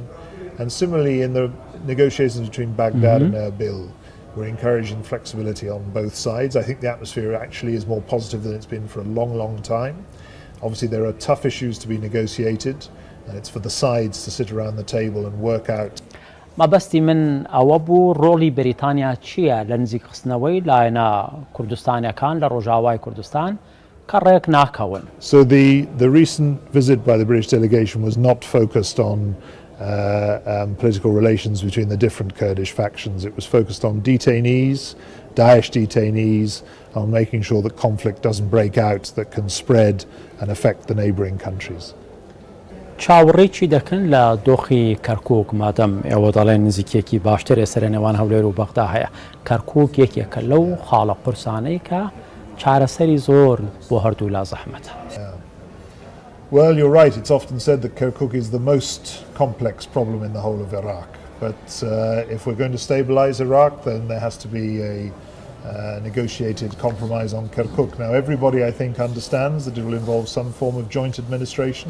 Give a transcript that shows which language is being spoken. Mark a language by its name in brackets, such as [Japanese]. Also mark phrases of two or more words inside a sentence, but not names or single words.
[English] And similarly in the negotiations between Baghdad and Erbil, we're encouraging flexibility on both sides. I think the atmosphere actually is more positive than it's been for a long, long time. Obviously there are tough issues to be negotiated and it's for the sides to sit around the table and work out. [Central Kurdish] مەبەستی من ئەوە بوو ڕۆڵی بریتانیا چییە لە نزیکخستنەوەی لایەنە کوردستانیەکان لە ڕۆژاوای کوردستان کە ڕێک ناکەون. [English] So the recent visit by the British delegation was not focused on political relations between the different Kurdish factions. It was focused on detainees, Daesh detainees, on making sure that conflict doesn't break out that can spread and affect the neighbouring countries. [Central Kurdish] چاوەڕێکی دەکەن لە دۆخی کەرکووک مادەم ئێوە دەڵێن نزیکێکی باشترێ سەر نێوان هەولێر و بەغدا هەیە. کەرکووک یەکێکە لەو خاڵە قورسانەی کە چارەسەری زۆر بۆ هەردوو لا زەحمەتە. [English] Well, you're right. It's often said that Kirkuk is the most complex problem in the whole of Iraq. But if we're going to stabilize Iraq, then there has to be a negotiated compromise on Kirkuk. Now, everybody, I think, understands that it will involve some form of joint administration.